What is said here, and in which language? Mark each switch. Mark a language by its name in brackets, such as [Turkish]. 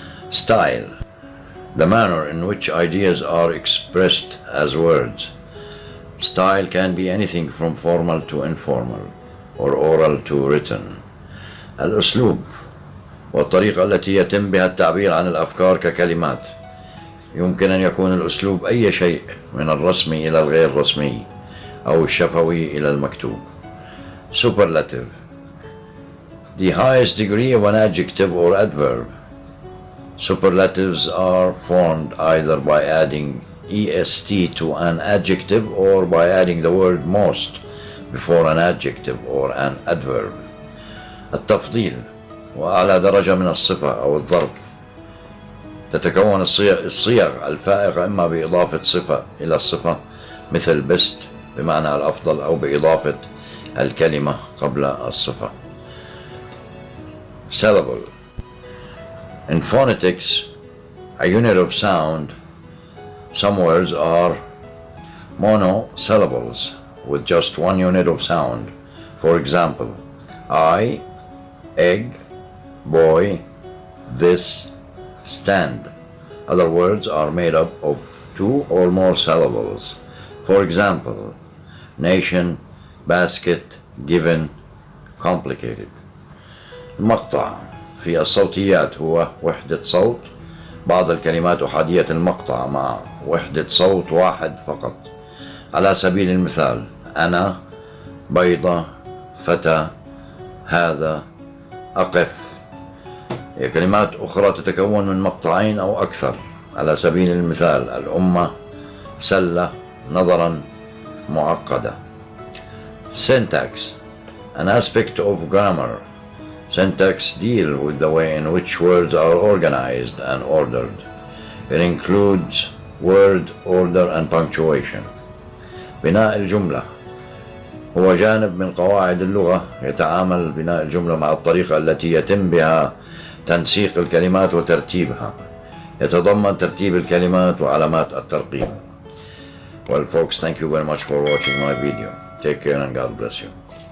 [English] Style, the manner in which ideas are expressed as words. Style can be anything from formal to informal or oral to written. [Arabic] الأسلوب والطريقة التي يتم بها التعبير عن الأفكار ككلمات. يمكن أن يكون الأسلوب أي شيء من الرسمي إلى الغير رسمي أو الشفوي إلى المكتوب. [English] Superlative, the highest degree of an adjective or adverb. Superlatives are formed either by adding est to an adjective or by adding the word most before an adjective or an adverb. [Arabic] التفضيل وأعلى درجة من الصفة أو الظرف. تتكون الصيغ الفائقة إما بإضافة صفة إلى الصفة مثل best بمعنى الأفضل أو بإضافة الكلمة قبل الصفة. [English] Syllable. In phonetics, a unit of sound, some words are monosyllables with just one unit of sound. For example, I, egg, boy, this, stand. Other words are made up of two or more syllables. For example, nation, basket, given, complicated. [Arabic] المقطع في الصوتيات هو وحدة صوت. بعض الكلمات أحادية المقطع مع وحدة صوت واحد فقط. على سبيل المثال أنا، بيضة، فتى، هذا، أقف. كلمات أخرى تتكون من مقطعين أو أكثر. على سبيل المثال الأمة، سلة، نظرا، معقدة. [English] Syntax, an aspect of grammar. Syntax deal with the way in which words are organized and ordered. It includes word order and punctuation. [Arabic] بناء الجملة هو جانب من قواعد اللغة. يتعامل بناء الجملة مع الطريقة التي يتم بها تنسيق الكلمات وترتيبها. يتضمن ترتيب الكلمات وعلامات الترقيم. [English] Well folks, thank you very much for watching my video. Take care and God bless you.